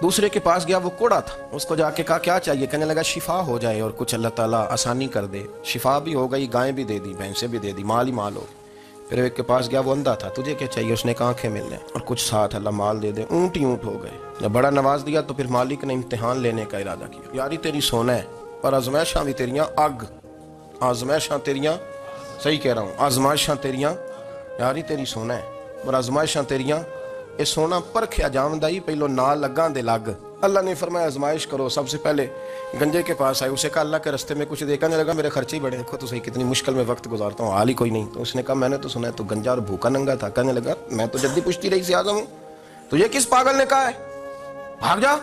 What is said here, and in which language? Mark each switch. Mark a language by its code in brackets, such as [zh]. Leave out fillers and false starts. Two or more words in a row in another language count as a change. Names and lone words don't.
[ur] دوسرے کے پاس گیا، وہ کوڑا تھا، اس کو جا کے کہا کیا چاہیے؟ کہنے لگا شفا ہو جائے اور کچھ اللہ تعالیٰ آسانی کر دے۔ شفا بھی ہو گئی، گائیں بھی دے دی، بھینسیں بھی دے دی، مال ہی مال ہو گیا۔ پھر ایک کے پاس گیا، وہ اندھا تھا، تجھے کیا چاہیے؟ اس نے کہا آنکھیں مل لیں اور کچھ ساتھ اللہ مال دے دے۔ اونٹ ہی اونٹ ہو گئے۔ جب بڑا نواز دیا تو پھر مالک نے امتحان لینے کا ارادہ کیا، [pa] یاری تیری سونا ہے اور آزمائشاں بھی تیریاں اگ، آزمائشاں تیریاں، [ur] صحیح کہہ رہا ہوں، [pa] آزمائشاں تیریاں، یاری تیری سونا ہے اور آزمائشاں تیریاں، یہ سونا پرکھیا جاوندائی پہلو نال لگاں دے لگ۔ [ur] اللہ نے فرمایا آزمائش کرو۔ سب سے پہلے گنجے کے پاس آئے، اسے کہا اللہ کے رستے میں کچھ دے۔ کہنے لگا میرے خرچے ہی بڑے، دیکھو تو صحیح کتنی مشکل میں وقت گزارتا ہوں، حال ہی کوئی نہیں۔ تو اس نے کہا میں نے تو سنا ہے تو گنجا اور بھوکا ننگا تھا۔ کہنے لگا میں تو جدی پشتی رئیس اعظم ہوں، تو یہ کس پاگل نے کہا ہے بھاگ جا؟